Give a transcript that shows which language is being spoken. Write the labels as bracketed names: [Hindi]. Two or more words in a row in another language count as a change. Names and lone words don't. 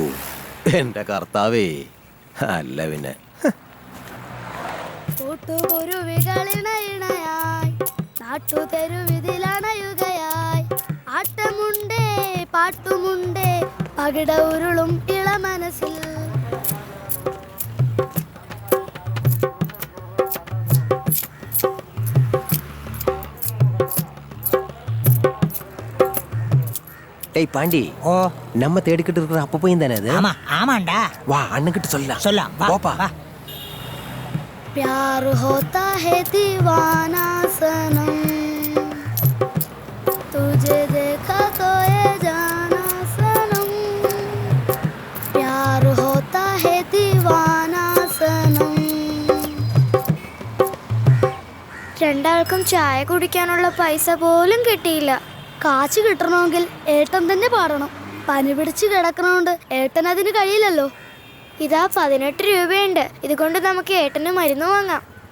[Malayalam] എൻ്റെ കർത്താവേ. അല്ല പിന്നെ ആട്ടമുണ്ടേ പാട്ടുമുണ്ടേ പകിട ഉരുളും ഇള മനസ്സിൽ. [Tamil] டேய் பாண்டி, ஓ நம்ம தேடிக்கிட்டு இருக்கிற அப்ப போய் தானே அது? ஆமா ஆமாண்டா. வா, அண்ணன்கிட்ட சொல்லலாம். சொல்லலாம், வா போப்பா. வா. [Hindi] प्यार होता है दीवाना सनम, तुझे देखा तो ये जाना सनम. प्यार होता है दीवाना सनम. [Malayalam] രണ്ടാൾക്കും ചായ കുടിക്കാനുള്ള പൈസ പോലും കിട്ടിയില്ല. കാശ് കിട്ടണമെങ്കിൽ ഏട്ടൻ തന്നെ പാടണം. പനി പിടിച്ച് കിടക്കണോണ്ട് ഏട്ടൻ അതിന് കഴിയില്ലല്ലോ. ഇതാ 18 രൂപയുണ്ട്. ഇതുകൊണ്ട് നമുക്ക് ഏട്ടന് മരുന്ന് വാങ്ങാം.